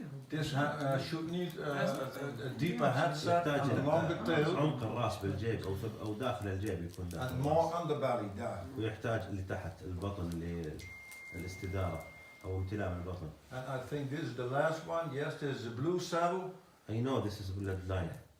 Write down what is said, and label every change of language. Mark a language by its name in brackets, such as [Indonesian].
[English] This should need a deeper head set [Arabic] يحتاج [English] and a longer tail [Arabic] عمق الراس بالجيب او داخل الجيب يكون [English] and [Arabic] داخل. [English] more underbelly down. [Arabic] ويحتاج اللي تحت البطن اللي هي الاستداره او امتلاء من البطن. [English] And I think this is the last one. Yes, there's the blue saddle. I know this is bloodline.